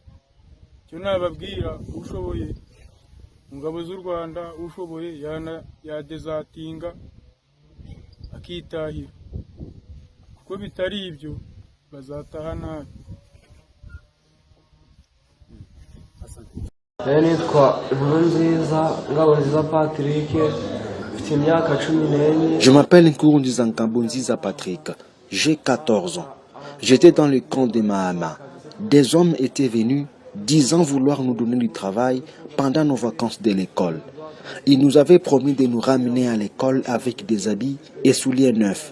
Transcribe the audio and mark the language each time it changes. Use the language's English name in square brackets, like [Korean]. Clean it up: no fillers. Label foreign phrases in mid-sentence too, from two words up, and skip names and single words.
[Kinyarwanda] Cyo nababwira, ushoboye mu ngabo z'u Rwanda, ushoboye yadezatinga akitahira, kuko bitari ibyo bazataha nabi. Nitwa Nkurunziza Ngabonziza Patrick, mfite imyaka 14. [French] Je m'appelle Nkurunziza Ngabonziza Patrick, j'ai 14 ans. J'étais dans le camp de Mahama. Des hommes étaient venus disant vouloir nous donner du travail pendant nos vacances de l'école. Ils nous avaient promis de nous ramener à l'école avec des habits et souliers neufs.